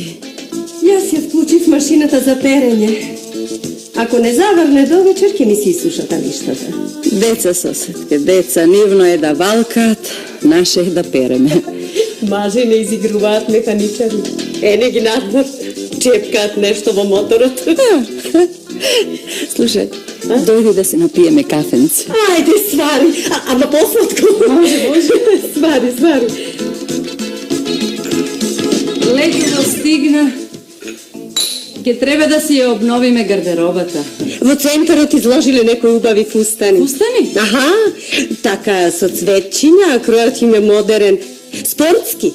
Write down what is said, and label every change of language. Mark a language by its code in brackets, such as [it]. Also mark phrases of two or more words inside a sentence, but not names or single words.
[mk] Јас ја вклучив машината за перење. Ако не заврне до вечер, ќе ми се исушат алиштата. Деца, соседке, деца, нивно е да валкаат, наше е да переме. Мажи не изигруваат механичари. Не ги надвор, чепкаат нешто во моторот. Слушај, Дојди да се напијеме кафенце. Ајде, ствари. Ама посладко. Može. Stvari. Летино стигна. Ке треба да си ја обновиме гардеробата. Во центарот изложиле некои убави фустани. Фустани? Аха, така со цветчиња, а кројот им е модерен. Спортски.